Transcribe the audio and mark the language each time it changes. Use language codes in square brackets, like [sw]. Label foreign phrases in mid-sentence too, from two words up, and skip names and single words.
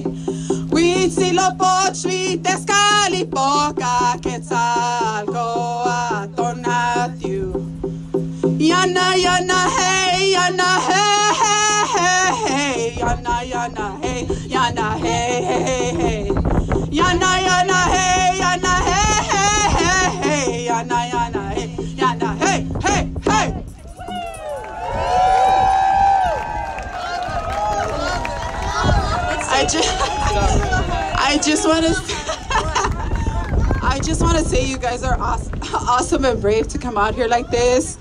[en] Huitzilopochtli, Tezcatlipoca, Quetzalcoatl-Tonatiuh. Yana yana hey, yana hey hey hey hey, yana yana hey, yana hey hey hey. Yana yana hey, yana hey hey hey hey, yana yana hey, yana hey hey hey. I just want to say you guys are awesome and brave to come out here like this.